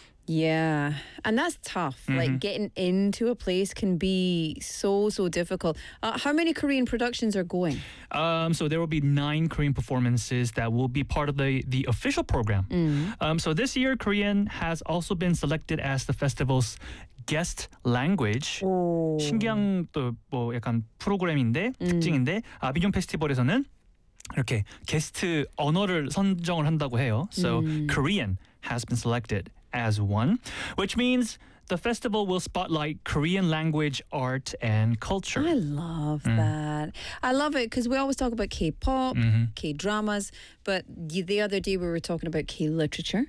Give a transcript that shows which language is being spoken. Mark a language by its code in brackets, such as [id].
[en] Yeah, and that's tough. Mm-hmm. Like getting into a place can be so, so difficult. How many Korean productions are going? So there will be 9 Korean performances that will be part of the official program. Mm-hmm. So this year, Korean has also been selected as the festival's guest language. [ko] 신기한 또 뭐 약간 프로그램인데 특징인데 아비뇽 페스티벌에서는 이렇게 게스트 언어를 선정을 한다고 해요. [en] So Korean has been selected as one, which means the festival will spotlight Korean language, art, and culture. I love that. I love it because we always talk about K-pop, K-dramas, but the other day we were talking about K-literature.